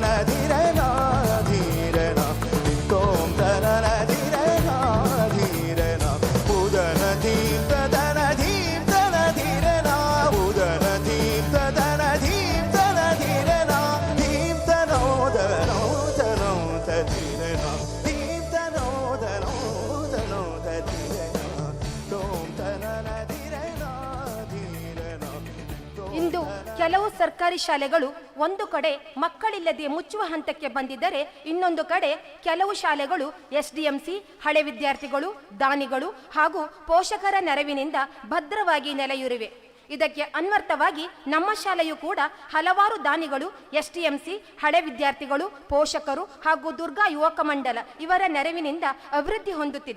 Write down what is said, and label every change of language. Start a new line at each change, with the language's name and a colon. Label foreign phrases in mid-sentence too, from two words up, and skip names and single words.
Kannada: ಧೀರನ ಧೀರನ ತೋಂ ತನನ ಧೀರನ ಧೀರನ ಉದನ ಧೀಂ ತದನ ಧೀಂ ತನ ಧೀರನ ಉದನ ಧೀಂ ತದನ ಧೀಂ ತನ ಧೀರನ ಧೀಂ ತನೋದನೋ ತನೋದ ಧೀರನ ಧೀಂ ತನೋದನೋ ತನೋದ ಧೀರನ ತೋಂ ತನನ ಧೀರನ ಧೀರನ ಇಂದು ಕೆಲವು ಸರ್ಕಾರಿ ಶಾಲೆಗಳು ಒಂದು ಕಡೆ ಮಕ್ಕಳಿಲ್ಲದೆ ಮುಚ್ಚುವ ಹಂತಕ್ಕೆ ಬಂದಿದ್ದರೆ ಇನ್ನೊಂದು ಕಡೆ ಕೆಲವು ಶಾಲೆಗಳು ಎಸ್ಡಿಎಂಸಿ, ಹಳೆ ವಿದ್ಯಾರ್ಥಿಗಳು, ದಾನಿಗಳು ಹಾಗೂ ಪೋಷಕರ ನೆರವಿನಿಂದ ಭದ್ರವಾಗಿ ನೆಲೆಯೂರಿವೆ. ಇದಕ್ಕೆ ಅನ್ವರ್ಥವಾಗಿ ನಮ್ಮ ಶಾಲೆಯು ಕೂಡ ಹಲವಾರು ದಾನಿಗಳು, ಎಸ್ಟಿಎಂಸಿ, ಹಳೆ ವಿದ್ಯಾರ್ಥಿಗಳು, ಪೋಷಕರು ಹಾಗೂ ದುರ್ಗಾ ಯುವಕ ಮಂಡಲ ಇವರ ನೆರವಿನಿಂದ ಅಭಿವೃದ್ಧಿ ಹೊಂದುತ್ತಿದೆ.